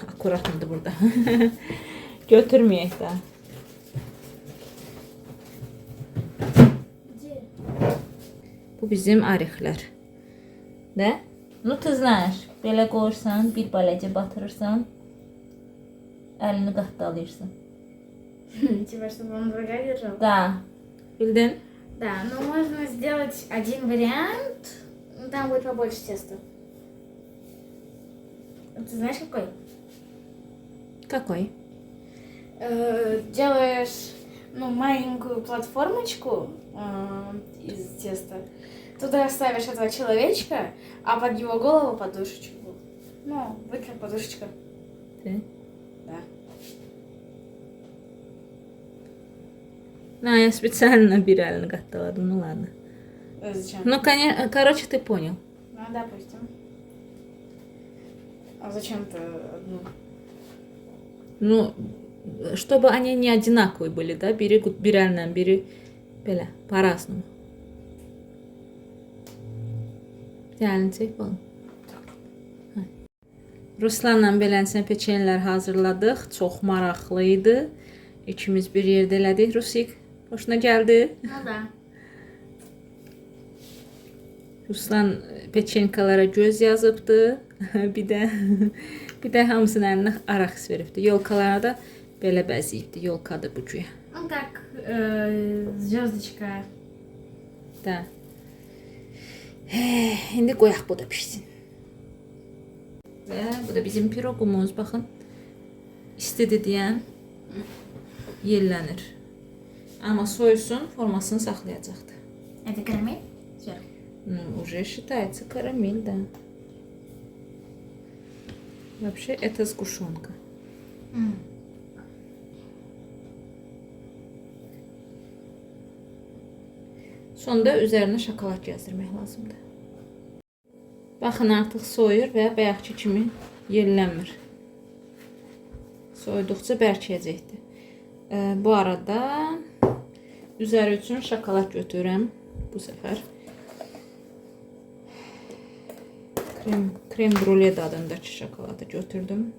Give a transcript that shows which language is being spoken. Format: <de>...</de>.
<az>Akkuratlıdır burada. Götürməyək daha. Bu bizim arixlər. Də?</az> <ru>Ну, ты знаешь.</ru> <az>Belə qoyursan, bir baləcə batırırsan, əlini qatdalayırsan.</az> <ru>Типа, чтобы он в руках держал?</ru> <az>Da. Bildin?</az> <ru>Да, но можно сделать один вариант. Там будет побольше теста. Ты знаешь какой? Какой? Делаешь, ну, маленькую платформочку из теста. Туда ставишь этого человечка, а под его голову подушечку. Ну, вот как подушечка. Ты? Да. Ну, я специально</ru> <az>bir əlini qatdaladım,</az> <ru>ну ладно. Зачем? Ну, короче, ты понял. Ну, допустим. А зачем ты одну? Ну, чтобы они не одинаковые были, да?</ru> <az>Biri bir əllə, biri belə,</az> <ru>по-разному.</ru> <az>Əlini çək balam. Ruslanla belənsən peçenyelər hazırladıq. Çox maraqlı idi. İkimiz bir yerdə elədik. Rusik, xoşuna gəldi?</az> <ru>Ну да.</ru> <az>Ruslan peçenkalara göz yazıbdı. bir də hamısının əlinə araks veribdi. Yolkalara da belə bəziyibdi. Yolkadır bu güya.</az> <ru>Ну как звездочка. Da.</ru> <az>İndi qoyaq bu da pişsin. Və bu da bizim piroqumuz. Baxın. İstidir deyən yellənir. Amma soyusun, formasını saxlayacaqdır.</az> <ru>Это карамель? Сверху. Ну, уже считается карамель, да. Вообще это сгущенка.</ru> <az>Sonda üzərinə şokolad gəzdirmək lazımdır. Baxın, artıq soyur və bayaqki kimi yellənmir. Soyuduqca bərkiyəcəkdir. Bu arada üzəri üçün şokolad götürürəm bu səfər. Krem brûlée dadındakı şokoladı götürdüm.</az>